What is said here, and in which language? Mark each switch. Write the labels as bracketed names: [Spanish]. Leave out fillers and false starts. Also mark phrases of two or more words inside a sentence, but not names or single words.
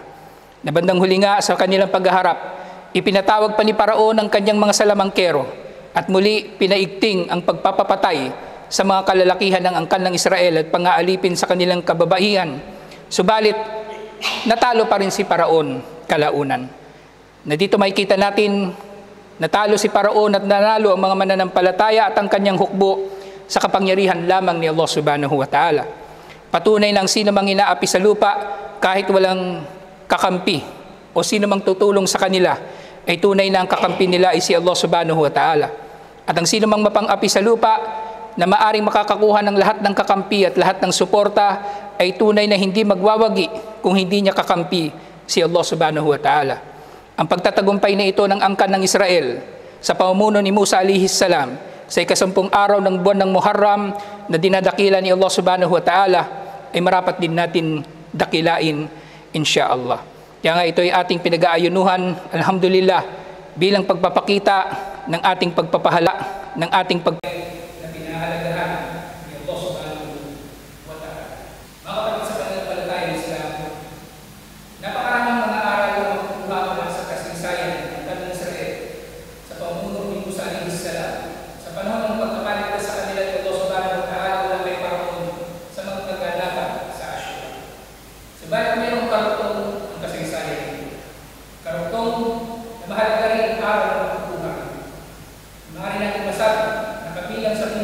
[Filipino] Na bandang huli nga sa kanilang paghaharap, ipinatawag pa ni Paraon ang kanyang mga salamangkero at muli pinaigting ang pagpapapatay sa mga kalalakihan ng angkan ng Israel at pang-aalipin sa kanilang kababaihan. Subalit, natalo pa rin si Paraon kalaunan. Na dito makikita natin, natalo si Paraon at nanalo ang mga mananampalataya at ang kanyang hukbo sa kapangyarihan lamang ni Allah [Arabic] سبحانه وتعالى. [Filipino] Patunay ng sino mang inaapi sa lupa, kahit walang kakampi o sino mang tutulong sa kanila, ay tunay na ang kakampi nila ay si Allah [Arabic] سبحانه وتعالى. [Filipino] At ang sino mang mapang-api sa lupa na maaring makakakuha ng lahat ng kakampi at lahat ng suporta, ay tunay na hindi magwawagi kung hindi niya kakampi si Allah [Arabic] سبحانه وتعالى. [Filipino] Ang pagtatagumpay na ito ng angkan ng Israel sa pamumuno ni Musa [Arabic] عليه السلام [Filipino] sa 10 araw ng buwan ng Muharram na dinadakila ni Allah [Arabic] سبحانه وتعالى, [Filipino] ay marapat din natin dakilain, insyaallah. Kaya nga ito ay ating pinag-aayunuhan, alhamdulillah, bilang pagpapakita ng ating pagpapahala, ng ating na pinahalagahan ni Allah [Arabic] سبحانه وتعالى. [Filipino] Mga kapatid sa pananampalatayang Islam, napakaraming mga aral na makukuha mula sa kasaysayan ng angkan ng Israel sa pamumuno ni Musa [Arabic] عليه السلام [Filipino] sa panahon ng pagkapaligtas sa kanila ni Allah [Arabic] سبحانه وتعالى [Filipino] mula kay Paraon sa mga kaganapan sa Ashura. Subalit mayroong karugtong ang kasaysayan ito. Karugtong na mahalaga rin ang aral na makukuha. Maaari natin masabi na kabilang